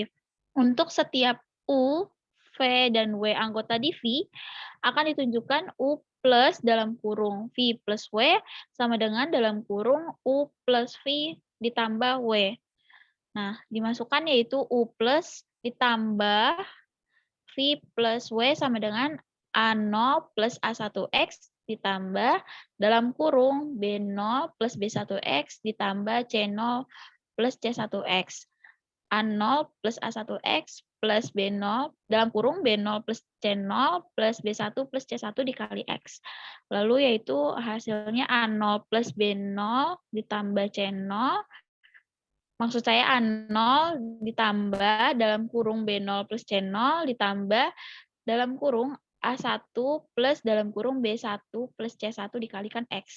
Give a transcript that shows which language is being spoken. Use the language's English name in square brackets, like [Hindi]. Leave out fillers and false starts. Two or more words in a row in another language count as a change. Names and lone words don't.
[Indonesian] Untuk setiap U, V, dan W anggota di V akan ditunjukkan U plus dalam kurung V plus W sama dengan dalam kurung U plus V ditambah W. Nah, dimasukkan yaitu U plus ditambah V plus W sama dengan A0 plus A1X ditambah dalam kurung B0 plus B1X ditambah C0 plus C1X. A0 plus A1X plus B0 dalam kurung B0 plus C0 plus B1 plus C1 dikali X. Lalu yaitu hasilnya A0 plus B0 ditambah C0. Maksud saya A0 ditambah dalam kurung B0 plus C0 ditambah dalam kurung A1 plus dalam kurung B1 plus C1 dikalikan X.